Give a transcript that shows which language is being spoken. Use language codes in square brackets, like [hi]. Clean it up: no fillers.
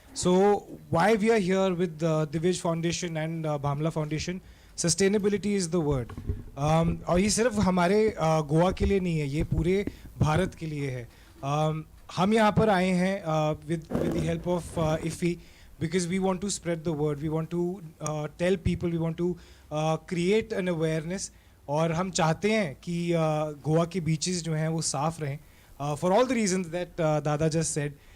[en] So why we are here with the Divyaj Foundation and Bhamla Foundation, sustainability is the word. [hi] और ये सिर्फ हमारे गोवा के लिए नहीं है, ये पूरे भारत के लिए है। हम यहाँ पर आए हैं [en] with the help of IFFI, because we want to spread the word, we want to tell people, we want to create an awareness, [hi] और हम चाहते हैं कि गोवा के बीचेस जो हैं वो साफ रहें, [en] for all the reasons that dada just said.